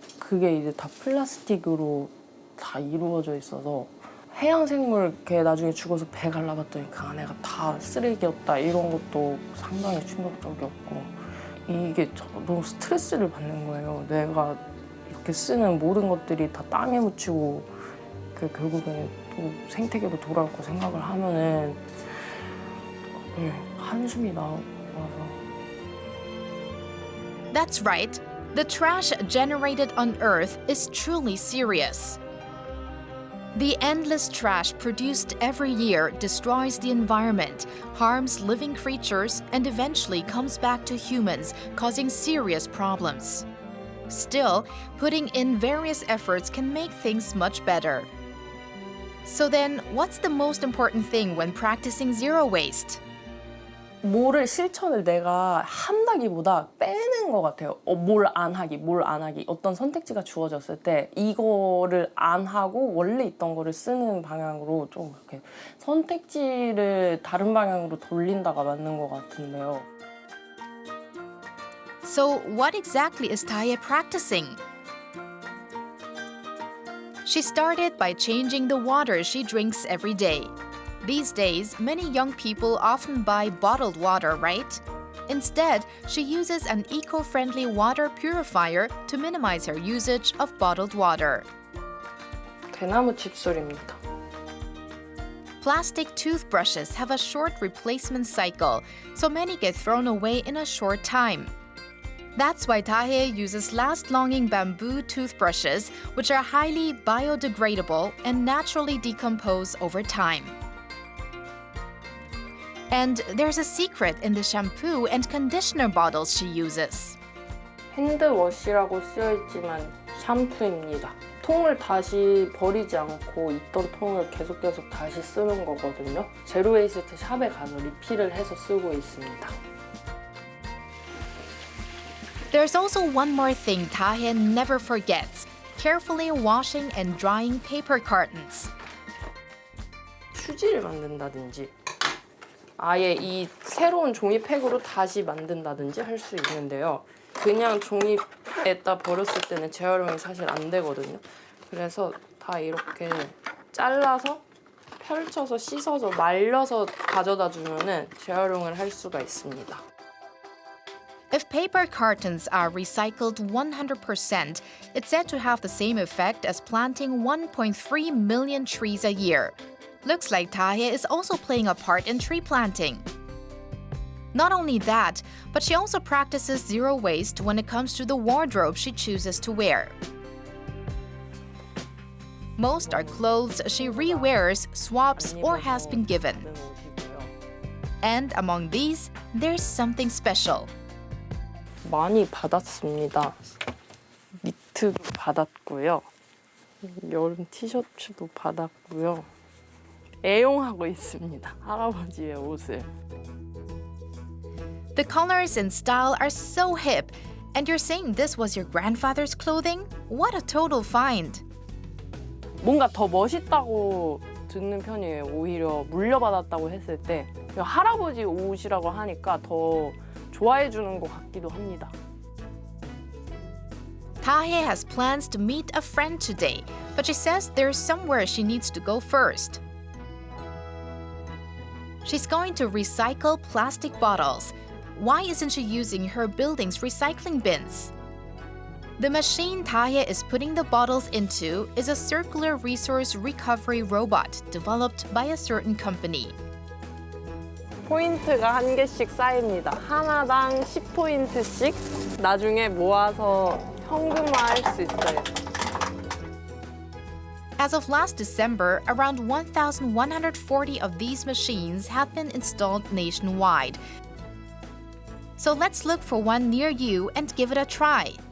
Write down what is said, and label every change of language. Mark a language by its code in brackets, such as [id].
[ko] 그게 이제 다 플라스틱으로 다 이루어져 있어서 해양생물 걔 나중에 죽어서 배 갈라봤더니 그 안에가 다 쓰레기였다 이런 것도 상당히 충격적이었고 이게 너무 스트레스를 받는 거예요. 내가 이렇게 쓰는 모든 것들이 다 땅에 묻히고 결국에는 또 생태계로 돌아올 거 생각을 하면은 한숨이 나와서. [en] That's right. The trash generated on Earth is truly serious. The endless trash produced every year destroys the environment, harms living creatures, and eventually comes back to humans, causing serious problems. Still, putting in various efforts can make things much better. So then, what's the most important thing when practicing zero waste? [ko] 실천을 내가 한다기보다 빼는 것 같아요. 뭘 안 하기. 어떤 선택지가 주어졌을 때 이거를 안 하고 원래 있던 거를 쓰는 방향으로 좀 이렇게 선택지를 다른 방향으로 돌린다가 맞는 것 같은데요. [en] So, what exactly is Tae practicing? She started by changing the water she drinks every day. These days, many young people often buy bottled water, right? Instead, she uses an eco-friendly water purifier to minimize her usage of bottled water. [ko] 대나무 칫솔입니다. [en] Plastic toothbrushes have a short replacement cycle, so many get thrown away in a short time. That's why Tae uses last-longing bamboo toothbrushes, which are highly biodegradable and naturally decompose over time. And there's a secret in the shampoo and conditioner bottles she uses. [ko] 핸드워시라고 쓰여있지만 샴푸입니다. 통을 다시 버리지 않고 있던 통을 계속 다시 쓰는 거거든요. 제로웨이스트 샵에 가서 리필을 해서 쓰고 있습니다. [en] There's also one more thing Tae never forgets: carefully washing and drying paper cartons. [ko] 휴지를 만든다든지 아예 이 새로운 종이팩으로 다시 만든다든지 할 수 있는데요. 그냥 종이에다 버렸을 때는 재활용이 사실 안 되거든요. 그래서 다 이렇게 잘라서 펼쳐서 씻어서 말려서 가져다 주면은 재활용을 할 수가 있습니다. [en] If paper cartons are recycled 100%, it's said to have the same effect as planting 1.3 million trees a year. Looks like Tae is also playing a part in tree planting. Not only that, but she also practices zero waste when it comes to the wardrobe she chooses to wear. Most are clothes she rewears, swaps, or has been given. And among these, there's something special. [ko] 많이 받았습니다. 니트도 받았고요. 여름 티셔츠도 받았고요. 애용하고 있습니다. 할아버지의 옷을. [en] The colors and style are so hip. And you're saying this was your grandfather's clothing? What a total find. [ko] 뭔가 더 멋있다고 듣는 편이에요. 오히려 물려받았다고 했을 때 할아버지 옷이라고 하니까 더 좋아해 주는 것 같기도 합니다. [en] Tae has plans to meet a friend today, but she says there's somewhere she needs to go first. She's going to recycle plastic bottles. Why isn't she using her building's recycling bins? The machine Tae is putting the bottles into is a circular resource recovery robot developed by a certain company. [ko] 포인트가 한 개씩 쌓입니다. 하나당 10포인트씩 나중에 모아서 현금화할 수 있어요. [en] As of last December, around 1,140 of these machines have been installed nationwide. So let's look for one near you and give it a try.